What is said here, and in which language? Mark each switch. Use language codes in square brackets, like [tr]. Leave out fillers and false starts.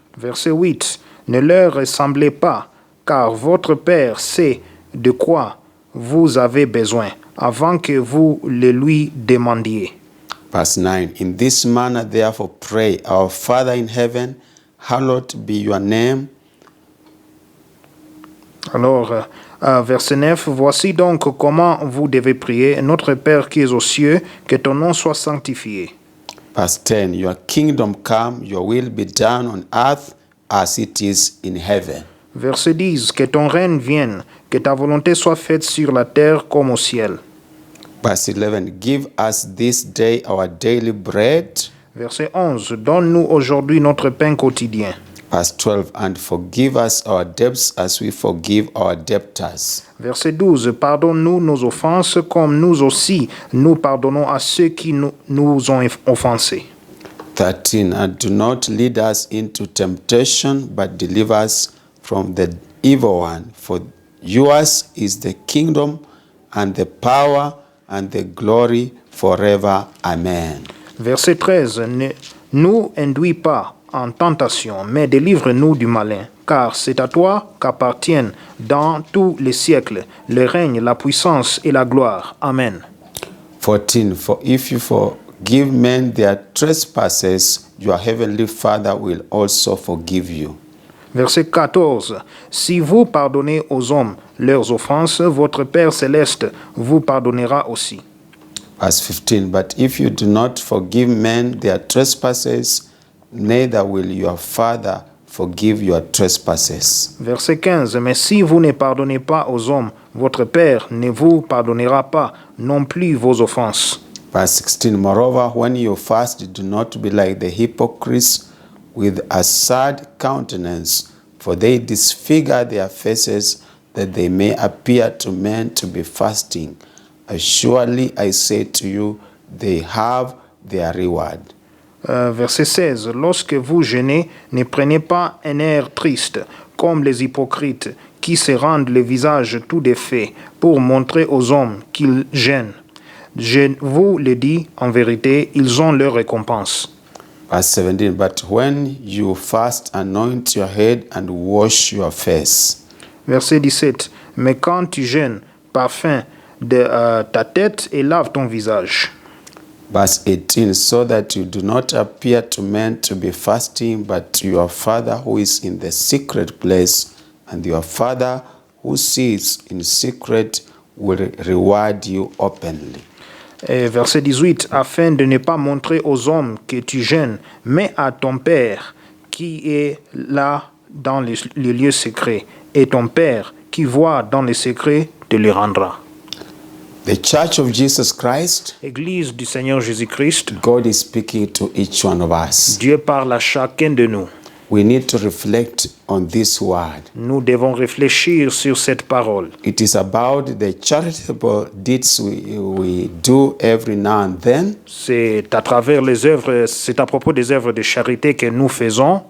[fr] Verset 8. Ne leur ressemblez pas, car votre Père sait de quoi vous avez besoin, avant que vous le lui demandiez. [en] Verse 9. In this manner therefore pray, Our Father in heaven, hallowed be your name. [fr] Alors, verset 9, voici donc comment vous devez prier. Notre Père qui es aux cieux, que ton nom soit sanctifié. [en] Verse 10. Your kingdom come, your will be done on earth as it is in heaven. [fr] Verset 10, que ton règne vienne, que ta volonté soit faite sur la terre comme au ciel. [en] Verse 11. Give us this day our daily bread. [fr] Verset 11, donne-nous aujourd'hui notre pain quotidien. [en] Verse 12. And forgive us our debts as we forgive our debtors. [fr] Verset 12, pardonne-nous nos offenses comme nous aussi nous pardonnons à ceux qui nous ont offensés. [en] 13. And do not lead us into temptation, but deliver us from the evil one. For yours is the kingdom and the power and the glory forever. Amen. [fr] Verset 13, ne nous induis pas en tentation, mais délivre-nous du malin, car c'est à toi qu'appartiennent dans tous les siècles le règne, la puissance et la gloire. Amen. [en] 14. For if you forgive men their trespasses, your heavenly Father will also forgive you. [fr] Verset 14. Si vous pardonnez aux hommes leurs offenses, votre Père céleste vous pardonnera aussi. [en] Verse 15. But if you do not forgive men their trespasses, neither will your Father forgive your trespasses. [fr] Verset 15. Mais si vous ne pardonnez pas aux hommes, votre Père ne vous pardonnera pas non plus vos offenses. [en] Verse 16. Moreover, when you fast, do not be like the hypocrites with a sad countenance, for they disfigure their faces, that they may appear to men to be fasting. Surely I say to you, they have their reward. [fr] Verset 16. Lorsque vous jeûnez, ne prenez pas un air triste, comme les hypocrites, qui se rendent le visage tout défait, pour montrer aux hommes qu'ils jeûnent. Je vous le dis, en vérité, ils ont leur récompense. [en] Verse 17. But when you fast, anoint your head and wash your face. [fr] Verset 17. Mais quand tu jeûnes, parfum de ta tête et lave ton visage. [en] Verse 18. So that you do not appear to men to be fasting, but to your Father who is in the secret place, and your Father who sees in secret will reward you openly. [fr] Et verset 18, afin de ne pas montrer aux hommes que tu jeûnes, mais à ton Père qui est là dans les lieux secrets, et ton Père qui voit dans les secrets te le rendra. [en] The Church of Jesus Christ, [fr] Église du Seigneur Jésus-Christ, [en] God is speaking to each one of us. [fr] Dieu parle à chacun de nous. [en] we need to reflect on this word. [fr] Nous devons réfléchir sur cette parole. [en] It is about the charitable deeds we do every now and then, [fr] C'est à travers les œuvres, c'est à propos des œuvres de charité que nous faisons,